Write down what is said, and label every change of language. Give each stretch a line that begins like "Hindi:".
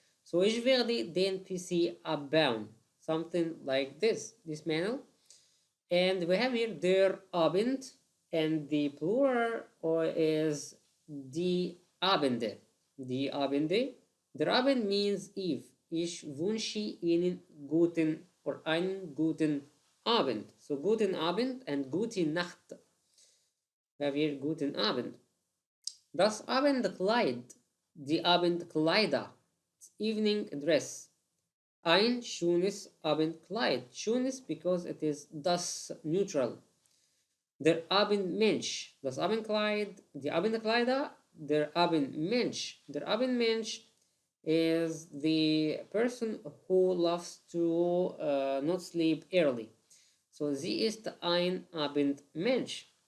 German: So ich werde den PC abbauen.
English: Something like this, dismantle. And we have here der Abend, and the plural is die Abende. Die Abende. Der Abend means Eve.
German: Ich wünsche Ihnen guten or einen guten Abend. So guten Abend and gute Nacht.
English: We have here guten Abend.
German: Das Abendkleid, die Abendkleider,
English: evening dress.
German: Ein schönes Abendkleid. Schönes
English: because it is
German: das neutral. Der Abendmensch, das Abendkleid, die Abendkleider, der Abendmensch.
English: Der Abendmensch is the person who loves to not sleep early.
German: So sie ist ein Abendmensch.